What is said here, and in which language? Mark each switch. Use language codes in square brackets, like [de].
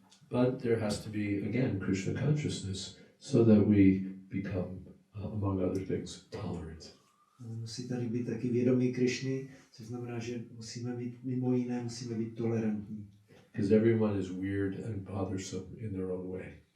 [en] But there has to be, again, Krishna consciousness so that we become, among other things, tolerant. [cs] Musí tady být taky vědomí Krišny, což znamená, že musíme být mimo jiné, musíme být tolerantní. [en] Because everyone is weird and bothersome in their own way.